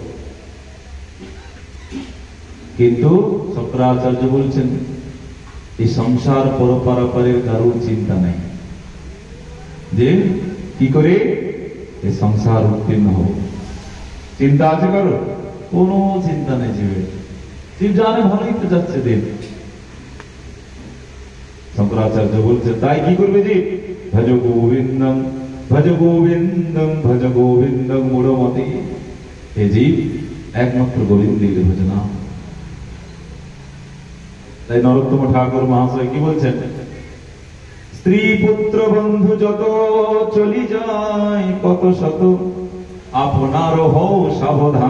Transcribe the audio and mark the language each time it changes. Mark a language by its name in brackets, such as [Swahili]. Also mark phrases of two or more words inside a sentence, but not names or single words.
[Bangla] কিন্তু শঙ্করাচার্য বলছেন এই সংসার পরপারাপারের কারোর চিন্তা নাই, যে কি করে এই সংসার উত্তীর্ণ হবে। চিন্তা আছে কারো? কোনো চিন্তা নেই জীবের। জীব জানে ভালোই তো যাচ্ছে দিন। শঙ্করাচার্য বলছে তাই কি করবে জীব? [Sanskrit] ভজ গোবিন্দম ভজ গোবিন্দম ভজ গোবিন্দম মূঢ়মতি। [Bangla] হে জীব, একমাত্র গোবিন্দের ভজনা। তাই নরোত্তম ঠাকুর মহাশয় কি বলছেন? স্ত্রী পুত্র বন্ধু যত চলি যায় কত শত, আপনার হও সাবধান।